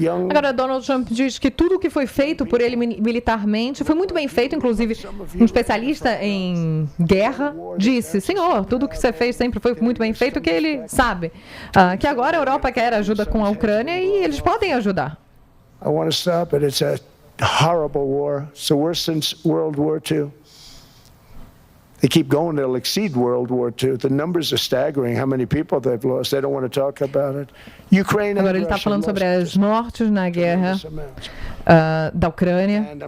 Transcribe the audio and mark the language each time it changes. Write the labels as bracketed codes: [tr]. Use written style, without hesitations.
[pt] Agora, Donald Trump diz que tudo o que foi feito por ele militarmente foi muito bem feito, inclusive um especialista em guerra disse, senhor, tudo o que você fez sempre foi muito bem feito, que ele sabe que agora a Europa quer ajuda com a Ucrânia e eles podem ajudar. [en] I want to stop it. It's a horrible war. It's the worst since World War II. They keep going, they'll exceed World War II. The numbers are staggering, how many people they've lost. They don't want to talk about it. Ukraine [pt] Agora ele está falando sobre as mortes na guerra da Ucrânia.